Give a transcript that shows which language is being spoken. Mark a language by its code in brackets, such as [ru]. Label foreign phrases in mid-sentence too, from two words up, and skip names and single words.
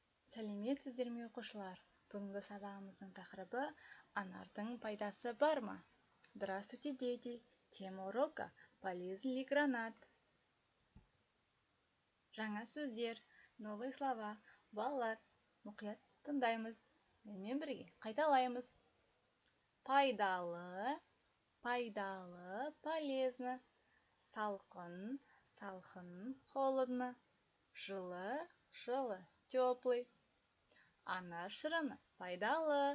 [kk] Сәлеметсіздер ме оқушылар? Бүгінгі сабағымыздың тақырыбы анардың пайдасы бар ма? [ru] Здравствуйте, дети! Тема урока полезен ли гранат? [kk] Жаңа сөздер, [ru] новые слова. [kk] Балалар, мұқият тыңдаймыз. Менімен бірге қайталаймыз. Пайдалы, пайдалы, полезно. Салқын, салқын, холодно. Жылы, жылы, теплый. Ана шырыны пайдалы.